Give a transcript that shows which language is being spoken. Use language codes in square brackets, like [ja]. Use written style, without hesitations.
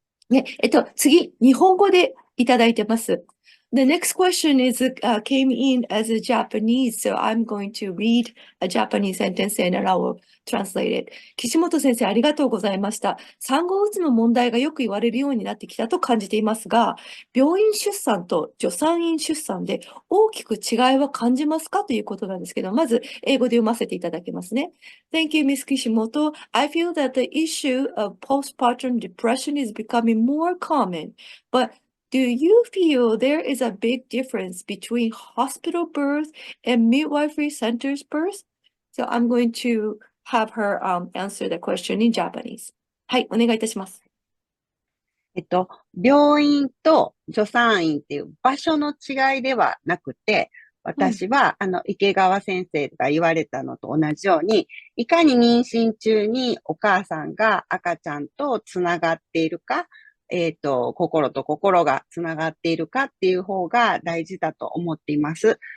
[ja] ね、次、日本語でいただいてます。 [en] The next question is came in as a Japanese, so I'm going to read a Japanese sentence and I will translate it. [ja] 岸本先生、ありがとうございました。産後うつの問題がよく言われるようになってきたと感じていますが、病院出産と助産院出産で大きく違いは感じますかということなんですけど、まず英語で読ませていただきますね。 [en] Thank you, Ms. Kishimoto. I feel that the issue of postpartum depression is becoming more common, but do you feel there is a big difference between hospital birth and midwifery centers birth? So I'm going to have her answer the question in Japanese. [ja] はい、お願いいたします。病院と助産院っていう場所の違いではなくて、私は、池川先生が言われたのと同じように、いかに妊娠中にお母さんが赤ちゃんとつながっているか、心と心がつながっているかっていう方が大事だと思っています。